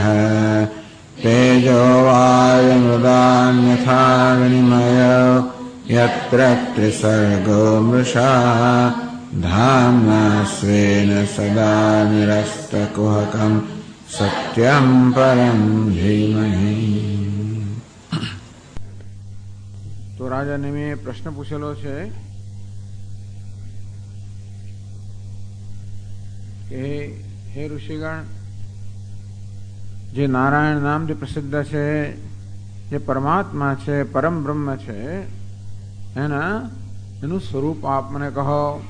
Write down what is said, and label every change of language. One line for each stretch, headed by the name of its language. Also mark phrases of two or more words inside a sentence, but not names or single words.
Sanskrit: तेजो वायुमृदान्यथा विनिमयो यत्र त्रिसर्गो मृषा धाम्ना स्वेन सदा निरस्तकुहकं सत्यं परं धीमहि।
Gujarati: તો રાજાને મેં પ્રશ્ન પૂછેલો છે કે હે ઋષિગણ, જે નારાયણ નામ જે પ્રસિદ્ધ છે, જે પરમાત્મા છે, પરમ બ્રહ્મ છે, એનું સ્વરૂપ આપ મને કહો.